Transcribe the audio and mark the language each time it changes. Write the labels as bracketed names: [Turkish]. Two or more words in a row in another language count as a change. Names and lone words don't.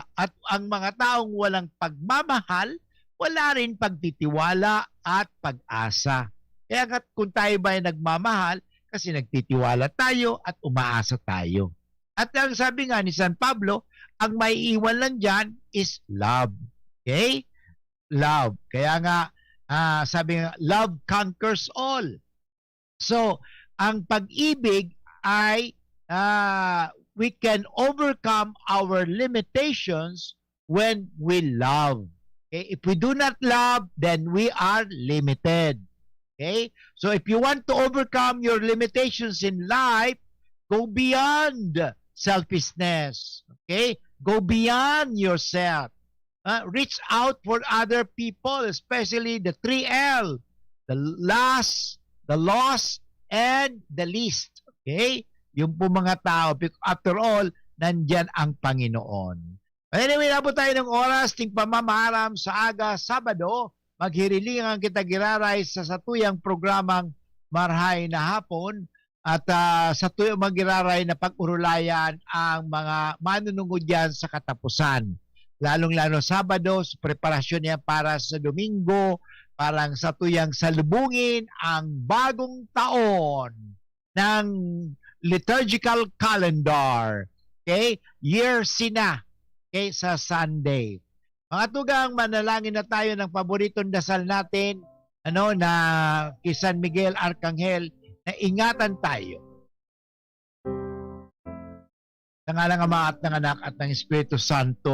[Filipino] At ang mga taong walang pagmamahal, wala rin pagtitiwala at pag-asa. Kaya kung tayo ba ay nagmamahal, kasi nagtitiwala tayo at umaasa tayo. At ang sabi nga ni San Pablo, ang may iwan lang dyan [English] is love. [Filipino] Okay? Love. Kaya nga, sabi nga, [English] love conquers all. So, [Filipino] ang pag-ibig ay [English] we can overcome our limitations when we love. Okay? If we do not love, then we are limited. Okay? So if you want to overcome your limitations in life, go beyond selfishness. Okay? Go beyond yourself. Reach out for other people, especially the 3L. The last, the lost, and the least. Okay? [Filipino] Yung po mga tao, [English] after all, [Filipino] nandyan ang Panginoon. Anyway, nabot tayo ng oras, [Bikol] ting pamamaharam sa aga, Sabado, maghirilingan kita giraray sa satuyang programang Marhay na Hapon at sa tuyang magiraray na pag-urulayan ang mga manunungod yan sa katapusan. [Filipino] Lalong-lalo Sabado, preparasyon niya para sa Domingo, parang sa tuyang salubungin ang bagong taon ng [English] liturgical calendar. [Filipino] Okay? Year sina. Okay? Sa Sunday. Mga tugang, manalangin na tayo ng paboritong dasal natin na kay San Miguel Arcangel na ingatan tayo. Sa ngalan ng Ama at ng Anak at ng Espiritu Santo.